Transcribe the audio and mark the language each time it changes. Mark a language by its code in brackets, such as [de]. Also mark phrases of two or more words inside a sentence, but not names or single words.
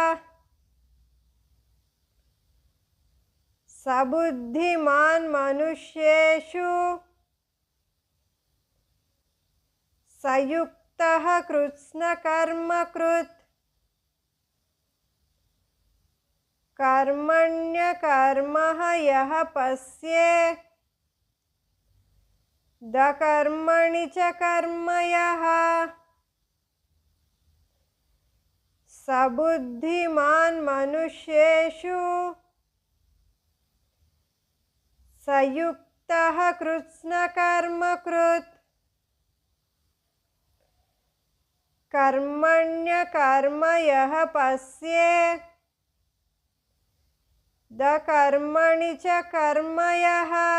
[sa] సబుద్ధిమాన్ మనుష్యేషు సయుక్తః కృత్స్న కర్మకృత్. కర్మణ్యకర్మ యః పశ్యే ద కర్మణి చ కర్మ యః. सबुद्धिमान् मनुष्येषु सयुक्तः कृत्स्नकर्मकृत् कर्मण्यकर्म यः पश्येत् दकर्मणि च कर्म यः